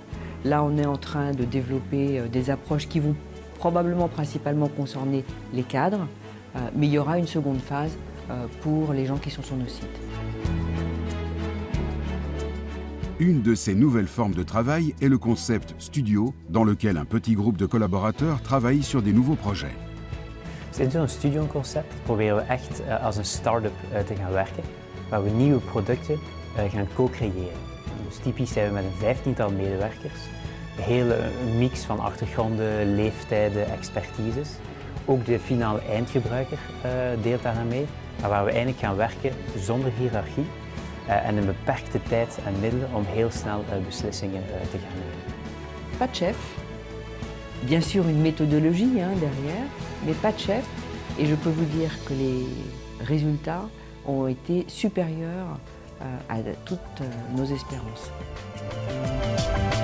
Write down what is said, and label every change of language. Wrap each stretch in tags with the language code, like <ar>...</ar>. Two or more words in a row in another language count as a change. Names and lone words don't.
<fr>Là on est en train de développer des approches qui vont probablement principalement concerner les cadres, mais il y aura une seconde phase pour les gens qui sont sur nos sites. Une de ces nouvelles formes de travail est le concept studio, dans lequel un petit groupe de collaborateurs travaille sur des nouveaux projets.</fr> <nl>In zo'n studioconcept proberen we echt als een start-up te gaan werken, waar we nieuwe producten gaan co-creëren. Dus typisch zijn we met een 15-tal medewerkers, een hele mix van achtergronden, leeftijden, expertises. Ook de finale eindgebruiker deelt daaraan mee, maar waar we eigenlijk gaan werken zonder hiërarchie en een beperkte tijd en middelen om heel snel beslissingen te gaan nemen.</nl> <fr>Pas de chef, bien sûr une méthodologie derrière, mais pas de chef. Et je peux vous dire que les résultats ont été supérieurs à toutes nos espérances.</fr>